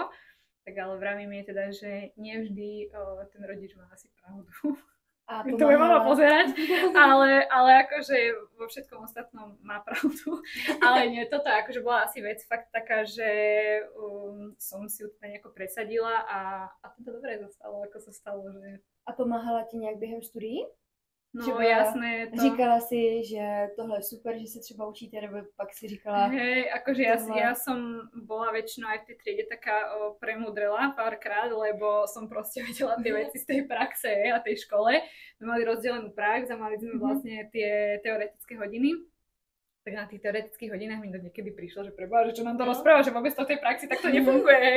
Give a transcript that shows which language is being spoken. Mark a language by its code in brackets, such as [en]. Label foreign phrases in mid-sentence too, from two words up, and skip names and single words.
[sk] Tak ale vravím je teda, že nevždy ten rodič má asi pravdu. A to bude mama pozerať, ale akože vo všetkom ostatnom má pravdu. Ale nie, toto akože bola asi vec fakt taká, že som si ju teda nejako presadila a to dobre zostalo, ako sa stalo. Že... [cs] A pomáhala ti nejak během studií? No třeba jasné. To... Říkala si, že tohle je super, že se třeba učíte, nebo pak si říkala... [sk] Hej, akože ja som bola väčšinou aj v tej triede taká premudrela párkrát, lebo som proste vedela tie veci z tej praxe a tej škole. My mali rozdelenú prax a mali sme vlastne tie teoretické hodiny. Tak na tých teoretických hodinách mi to niekedy prišlo, že preboha, že čo nám to rozpráva, že vôbec to v tej praxi takto nefunguje, hej.